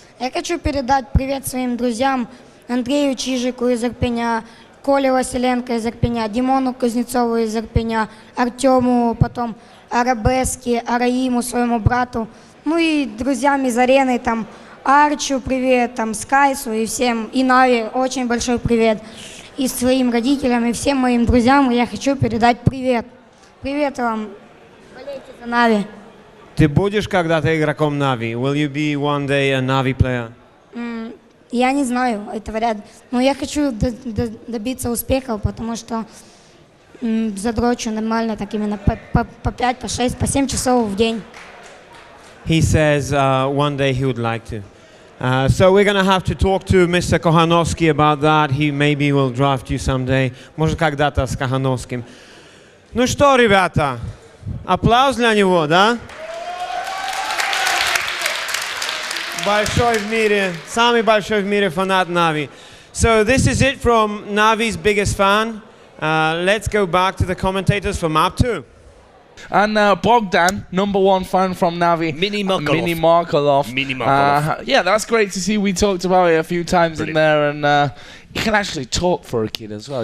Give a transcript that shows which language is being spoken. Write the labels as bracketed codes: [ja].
[ru] Я хочу передать привет своим друзьям Андрею Чижику из Ирпеня, Коле Василенко из Ирпеня, Димону Кузнецову из Ирпеня, Артему, потом Арабеске, Араиму, своему брату, ну и друзьям из арены, там, Арчу привет, там, Скайсу и всем, и NaVi очень большой привет. И своим родителям, и всем моим друзьям я хочу передать привет. Привет вам. Болейте за NaVi. Ты будешь когда-то игроком NaVi? [en] Will you be one day a NaVi player? [ru] Я не знаю, это вряд ли. Но я хочу добиться успехов, потому что задрочу нормально, так именно по 5, по 6, по 7 часов в день. [en] He says one day he would like to. So we're going to have to talk to Mr. Kohanovsky about that. He maybe will draft you someday. [ru] Может, когда-то с Kohanovskим. Ну что, ребята, аплодис для него, да? Большой в мире, самый большой в мире фанат NaVi. [en] So this is it from NaVi's biggest fan. Let's go back to the commentators for map 2. And Bogdan, #1 fan from NaVi. Mini Markelov. Mini Markelov. Yeah, that's great to see. We talked about it a few times in there, and he can actually talk for a kid as well.